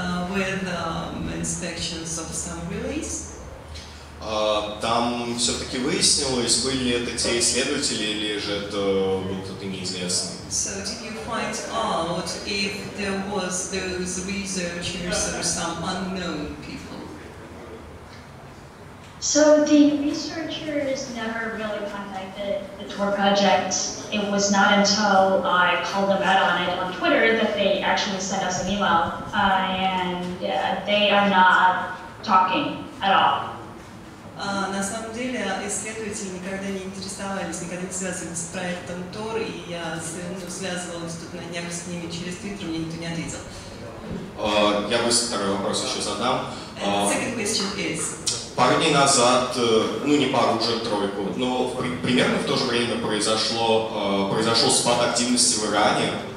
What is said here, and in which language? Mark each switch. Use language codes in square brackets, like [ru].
[en] With inspections of some relays. [ru] Там все-таки выяснилось, были ли это те исследователи или же это был кто-то неизвестный. [en] So did you find out if there was those researchers or some unknown people? So the researchers never really contacted the Tor project. It was not until I called them out on it on Twitter that they actually sent us an email, and they are not talking at all. [ru] На самом деле исследователи никогда не интересовались, никогда не связывались с проектом Tor, и я связывалась тут на днях с ними через Twitter, мне никто не ответил. Я быстро второй вопрос еще задам. [en] Second question is. [ru] Пару дней назад, ну не пару, уже тройку, но примерно в то же время произошел спад активности в Иране.